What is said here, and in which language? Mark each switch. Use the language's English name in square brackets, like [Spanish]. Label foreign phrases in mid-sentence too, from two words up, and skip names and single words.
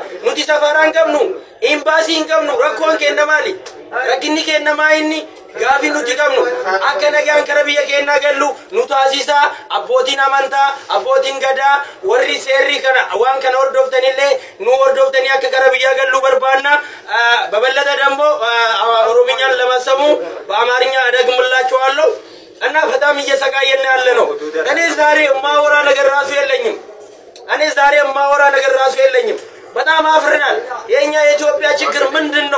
[Oromo] Nuti safaraan qabnu, imbaasii hin qabnu. Rakkoon keenya maali? Rakkinni keenya maa inni? Gaafi nuti qabnu akka nagaan kara biyya keenyaa gallu nu taasisaa. Abbootiin amantaa, abbootiin gadaa, warri seerri kana waan kana hordoftanillee nu hordoftanii akka kara biyyaa gallu barbaanna. [Amharic] በበለጠ ደግሞ ኦሮምኛን ለማሰሙ በአማርኛ አደግምላችኋለሁ። እና በጣም እየሰቃየን ያለ ነው። እኔ ዛሬ ማወራ ነገር ራሱ የለኝም። በጣም አፍረናል። የኛ የኢትዮጵያ ችግር ምንድነው?